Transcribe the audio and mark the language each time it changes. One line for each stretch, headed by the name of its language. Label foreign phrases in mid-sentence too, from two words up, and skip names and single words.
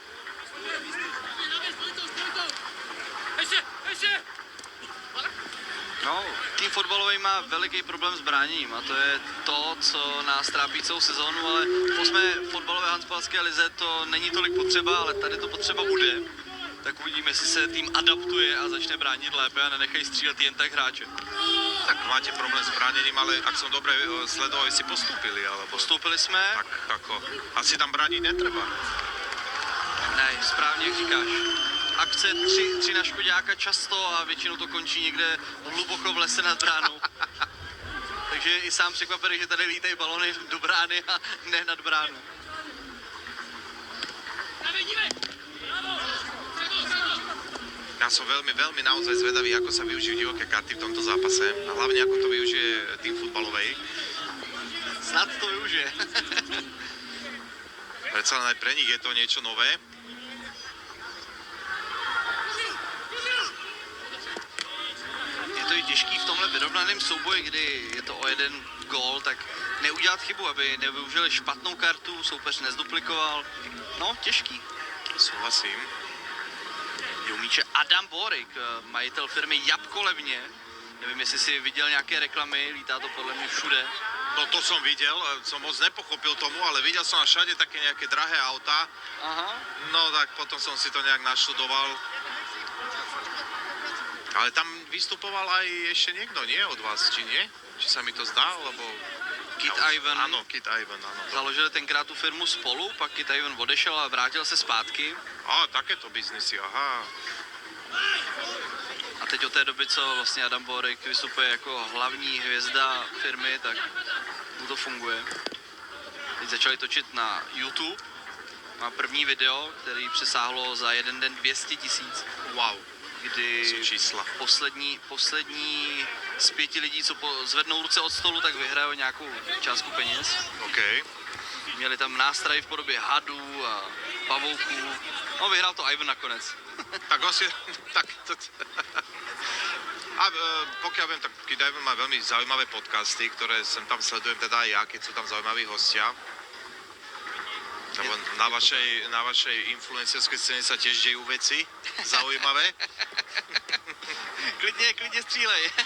Czech: No, tým fotbalový má veliký problém s bráněním a to je to, co nás trápí celou sezónu, ale v 8. fotbalové handballské lize to není tolik potřeba, ale tady to potřeba bude. Tak uvidíme, jestli se tým adaptuje a začne bránit lépe a nenechají střílet jen tak hráče.
Slovak: Tak máte problém s bránením, ale ak som dobre sledoval, si postúpili, alebo...
Czech: Postoupili jsme.
Slovak: Tak ako, asi tam brániť netreba.
Czech: Ne, správně jak říkáš. Akce 3 na Škoďáka často a většinou to končí někde hluboko v lese nad bránou. Takže i sám překvapený, že tady lítají balony do brány a ne nad bránu.
Slovak: Ja som veľmi naozaj zvedavý, ako sa využijú divoké karty v tomto zápase a hlavne ako to využije tým futbalovej.
Czech: Snad to využije.
Slovak: Predsa len aj pre nich je to niečo nové.
Czech: Je to i těžký v tomhle vyrovnaném souboji, kdy je to o jeden gól, tak neudělat chybu, aby nevyužili špatnou kartu, soupeř nezduplikoval. No, těžký.
Slovak: Súhlasím.
Czech: Je umíče Adam Borik, majitel firmy Jabko levně. Nevím, jestli si viděl nějaké reklamy, lítá to podle mě všude.
Slovak: No to som videl, som moc nepochopil tomu, ale videl som všade také nejaké drahé auta. Aha. No tak potom som si to nejak naštudoval. Ale tam vystupoval aj ešte niekto, nie od vás, či nie? Či sa mi to zdá, lebo... Kit Ivan. Áno, Kit Ivan, áno.
Czech: Založili tenkrát tu firmu spolu, pak Kit Ivan odešel a vrátil se zpátky.
Slovak: Takéto biznisy, aha.
Czech: A teď od té doby, co vlastně Adam Borik vystupuje jako hlavní hvězda firmy, tak mu to funguje. Teď začali točit na YouTube. Má první video, který přesáhlo za jeden den 200 000.
Slovak: Wow,
Czech: Kdy
Slovak: sú čísla.
Czech: poslední z 5 lidí, co zvednou ruce od stolu, tak vyhrajou nějakou částku peněz. OK. Měli tam nástroj v podobě hadů a pavouků. No, vyhrál to Ivan nakonec. Tak asi, tak to...
Slovak: A pokiaľ viem, tak Kid Ivan má veľmi zaujímavé podcasty, ktoré sem tam sledujem teda aj ja, keď sú tam zaujímaví hostia. Lebo na vašej influencerskej scéne sa tiež dejú veci zaujímavé.
Czech: klidně střílej.